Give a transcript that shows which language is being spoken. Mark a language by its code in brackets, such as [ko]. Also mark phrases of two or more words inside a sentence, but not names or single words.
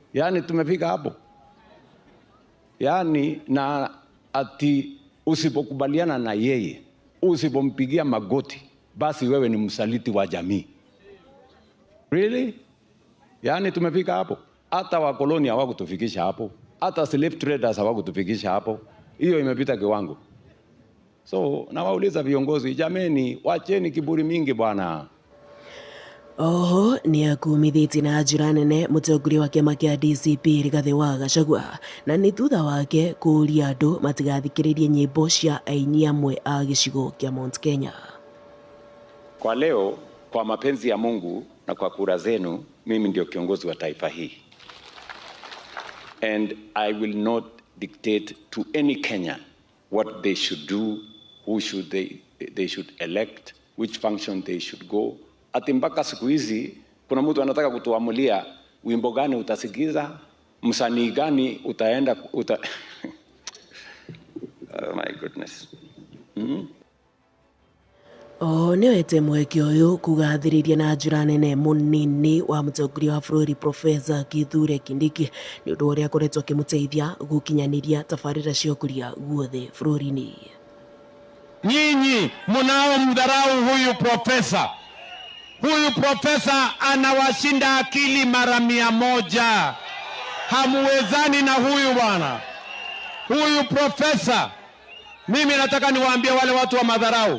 [sw] Surely, yani tumefika hapo. Yaani na ati usipokubaliana na yeye, usipompigia magoti, basi wewe ni msaliti wa jamii. Really? Yaani tumefika hapo. Hata wakoloni hawakutufikisha hapo. Hata [en] slave traders [sw] hawakutufikisha hapo. Hiyo imepita kiwango. So nawauliza viongozi, jameni, wacheni kiburi mingi bwana. [ki] Oho ni akumithitie na njĩra nene mũtongoria wa kĩama kĩa DCP Rigathĩ wa Gachagua, na nĩ thutha wake kũũria andũ matigathikĩrĩrie nyĩmbo cia aini amwe a gĩcigo kĩa Mount Kenya. [sw] Kwa leo, kwa mapenzi ya Mungu na kwa kura zenu, mimi ndio kiongozi wa taifa hii. [en] And I will not dictate to any Kenyan what they should do, who should they should elect, which function they should go. [sw] Ati mpaka siku hizi kuna mtu anataka kutuamulia wimbo gani utasikiza, msanii gani utaenda [en] Oh my goodness. [ki] Nĩoete mweke ũyũ kũgathĩrĩria na njĩra nene mũnini wa mũtongoria wa bũrũri Profesa Kithure Kindiki nĩ ũndũ ũrĩa akoretwo akĩmũteithia gũkinyanĩria tabarĩra cia ũkũria guothe bũrũri-inĩ. [sw] Nyinyi mnao mdharau huyu profesa. Huyu profesa anawashinda akili mara 100. Hamuwezani na huyu bwana. Huyu profesa, mimi nataka niwaambie wale watu wa madharau.